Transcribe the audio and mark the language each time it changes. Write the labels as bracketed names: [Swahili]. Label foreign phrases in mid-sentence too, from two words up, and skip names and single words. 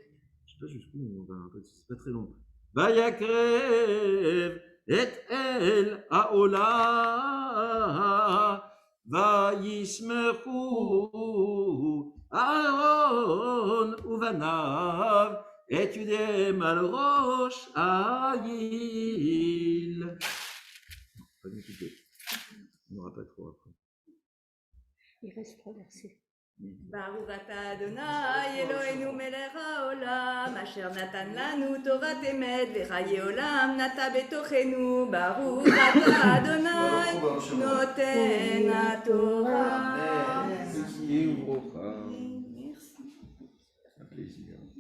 [Hebrew] ויקרב את אל העולה וישמחו אהרון ובניו את ידיהם על ראש העיל. [French] Pas m'écouter. On n'aura pas trop après. Il reste 3 versets. [Hebrew] ברוך אתה אדוני אלוהינו מלך העולם אשר נתן לנו תורת אמת וחיי עולם נטע בתוכנו. ברוך אתה אדוני נותן התורה. [French] Merci. Un plaisir.